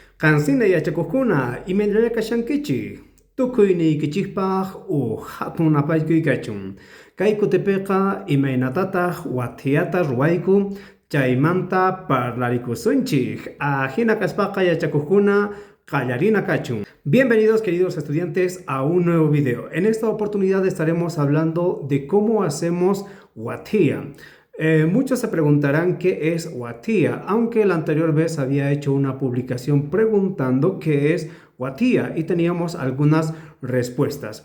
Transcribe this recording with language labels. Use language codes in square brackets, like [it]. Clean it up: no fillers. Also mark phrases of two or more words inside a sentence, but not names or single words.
[qu] Qansina yachakuqkuna imaynalla kashankichik tukuyniykichikpaq hatun apaykuykachun. Kay kutipiqa imaynatataq watiyata ruwayku chaymanta parlarikunchik. Hina kaspaqa yachakuqkuna qallarina kachun. [es] Bienvenidos queridos estudiantes a un nuevo video. En esta oportunidad estaremos hablando de cómo hacemos watía. Muchos se preguntarán qué es watía, aunque la anterior vez había hecho una publicación preguntando qué es watía y teníamos algunas respuestas.